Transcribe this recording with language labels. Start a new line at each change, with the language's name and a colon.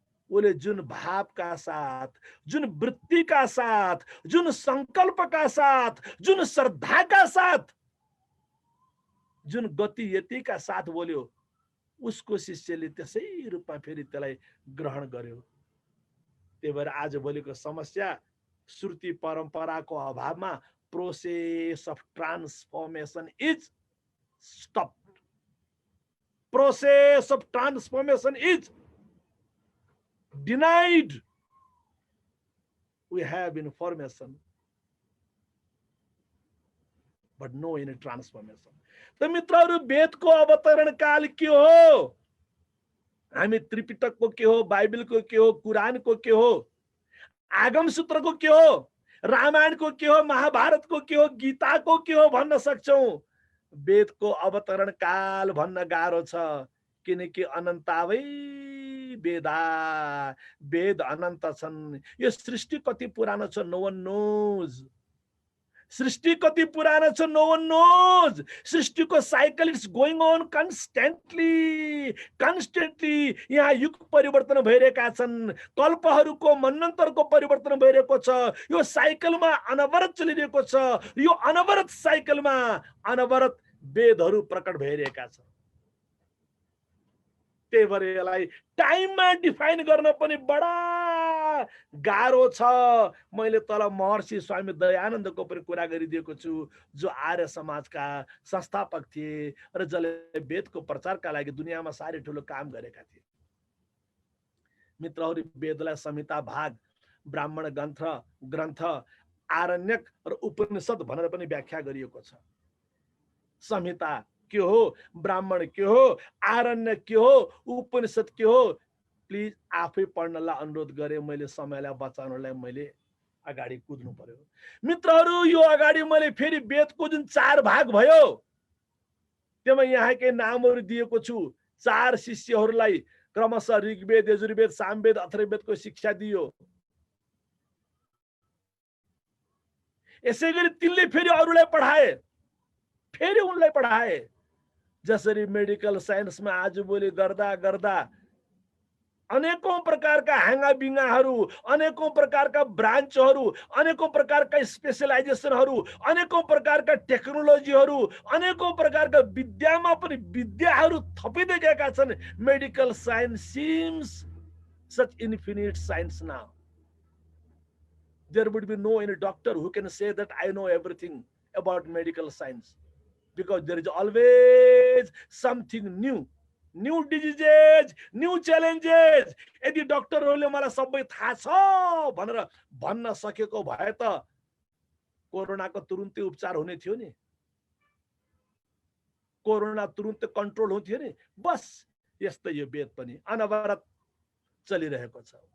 Nepali: उसले जुन भावका साथ, जुन वृत्तिका साथ, जुन संकल्पका साथ, जुन श्रद्धाका साथ, जुन गतियतिका साथ बोल्यो, उसको शिष्यले त्यसै रूपमा फेरि त्यसलाई ग्रहण गर्यो। त्यही भएर आज भोलिको समस्या श्रुति परम्पराको अभावमा
English: Process of transformation is stopped. Process of transformation is denied. We have information, but no any transformation.
Nepali: तो मित्रहरू, वेदको अवतरण काल के हो? हामी त्रिपिटकको के हो, बाइबलको के हो, कुरानको के हो, आगम सूत्रको के हो, रामायणको के हो, महाभारतको के हो, गीताको के हो भन्न सक्छौं। वेदको अवतरण काल भन्न गाह्रो छ, किनकि अनन्तावै वेदा, वेद अनन्त छन्। यो सृष्टि कति पुरानो छ,
English: No one knows.
Nepali: सृष्टि कति पुरानो छ,
English: No one knows.
Nepali: सृष्टिको cycle
English: It's going on constantly.
Nepali: यहाँ युग परिवर्तन भइरहेका छन्, कल्पहरूको, मन्वन्तरको परिवर्तन भइरहेको छ। यो साइकलमा अनवरत चलिरहेको छ। यो अनवरत साइकलमा अनवरत वेदहरू प्रकट भइरहेका छन्। त्यही भएर यसलाई टाइममा डिफाइन गर्न पनि बडा गाह्रो छ। मैले तल महर्षि स्वामी दयानन्दको पनि कुरा गरिदिएको छु, जो आर्य समाजका संस्थापक थिए र जसले वेदको प्रचारका लागि दुनियाँमा साह्रै ठुलो काम गरेका थिए। मित्रहरू, वेदलाई संहिता, भाग, ब्राह्मण ग्रन्थ, आरण्यक र उपनिषद भनेर पनि व्याख्या गरिएको छ। संहिता के हो, ब्राह्मण के हो, आरण्य के हो, उपनिषद के हो, प्लिज आफै पढ्नलाई अनुरोध गरे। मैले समयलाई बचाउनलाई मैले अगाडि कुद्नु पर्यो। मित्रहरू, यो अगाडि मैले फेरि वेदको जुन 4 भाग भयो, त्यसमा यहाँकै नामहरू दिएको छु। 4 शिष्यहरूलाई क्रमशः ऋग्वेद, यजुर्वेद, सामवेद, अथर्ववेदको शिक्षा दियो। यसै गरी तिनले फेरि अरूलाई पढाए, फेरि उनलाई पढाए। जसरी मेडिकल साइन्समा आजभोलि गर्दा गर्दा अनेकौं प्रकारका हाँगाबिङ्गाहरू, अनेकौं प्रकारका ब्रान्चहरू, अनेकौं प्रकारका स्पेशलाइजेसनहरू, अनेकौं प्रकारका टेक्नोलोजीहरू, अनेकौं प्रकारका विद्यामा पनि विद्याहरू थपिँदै गएका छन्. Medical science
English: seems such infinite science now. There would be no any doctor who can say that I know everything about medical science, because there is always something new. New diseases, new challenges.
Nepali: यदि डक्टरहरूले मलाई सबै थाहा छ भनेर भन्न सकेको भए त कोरोनाको तुरुन्तै उपचार हुने थियो नि, कोरोना तुरुन्तै कन्ट्रोल हुन्थ्यो नि. बस यस्तै यो वेद पनि अनवरत चलिरहेको छ.